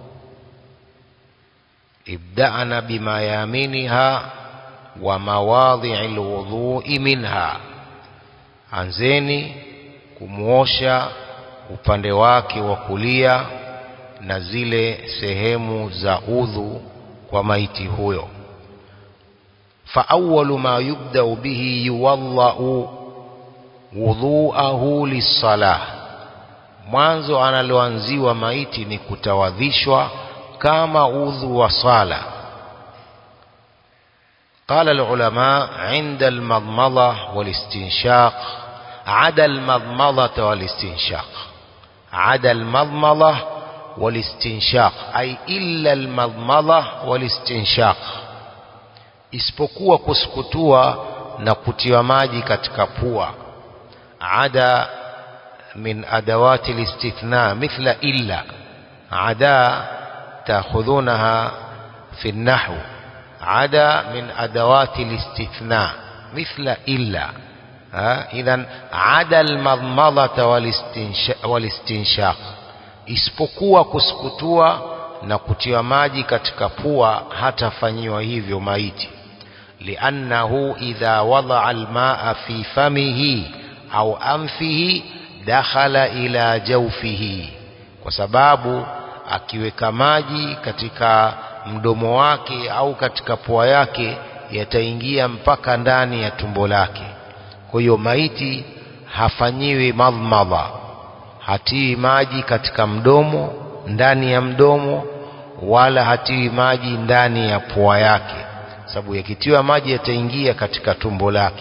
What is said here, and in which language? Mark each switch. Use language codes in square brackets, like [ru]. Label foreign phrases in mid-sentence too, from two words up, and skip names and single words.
[ar] ابدأن بميامنها ومواضع الوضوء منها, [sw] anzeni kumuosha upande wake wa kulia na zile sehemu za udhu kwa maiti huyo. [ar] فأول ما يبدأ به يوضأ وضوءه للصلاة, [sw] mwanzo analoanziwa maiti ni kutawadhishwa kama udhu wa sala. [ar] قال العلماء عند المضمضة والاستنشاق عدا المضمضة والاستنشاق، عدا المضمضة والاستنشاق أي إلا المضمضة والاستنشاق، [sw] isipokuwa kusukutua na kutiwa maji katika pua. [ar] عدا من أدوات الاستثناء مثل إلا، عدا تأخذونها في النحو، عدا من أدوات الاستثناء مثل إلا. إذن عدا المضمضة والاستنشاق، [sw] isipokuwa kusukutua na kutiwa maji katika pua hatafanyiwa hivyo maiti. [ar] لأنه إذا وضع الماء في فمه أو أنفه دخل إلى جوفه، [sw] kwa sababu akiweka maji katika mdomo wake au katika pua yake yataingia mpaka ndani ya tumbo lake. Kwa hiyo maiti hafanyiwi madhmadha, hatii maji katika mdomo, ndani ya mdomo, wala hatii maji ndani ya pua yake, sababu yakitiwa maji yataingia katika tumbo lake.